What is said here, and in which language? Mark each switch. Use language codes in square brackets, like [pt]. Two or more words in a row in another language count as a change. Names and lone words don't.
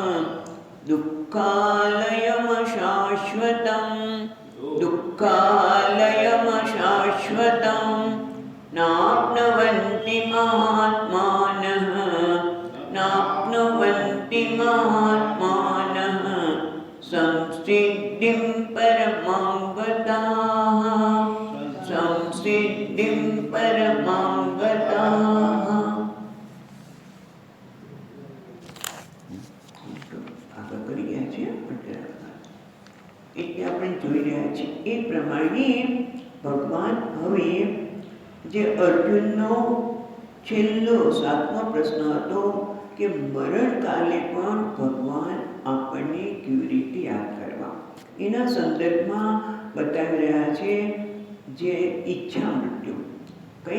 [sa] दुःखालयमशाश्वतं दुःखालयमशाश्वतं नाप्नुवन्ति महात्मानः नाप्नुवन्ति महात्मानः संसिद्धिं परमां गताः संसिद्धिं परमां गताः। [gu] આગળ કરી ગયા છે એટલે આપણે જોઈ રહ્યા છીએ એ પ્રમાણે ભગવાન હવે જે અર્જુનનો છેલ્લો 7મો પ્રશ્ન હતો કે મરણકાલે પણ ભગવાન આપણને કેવી રીતે યાદ કરવા એના સંદર્ભમાં બતાવી રહ્યા છે જે ઈચ્છા મૃત્યુ કઈ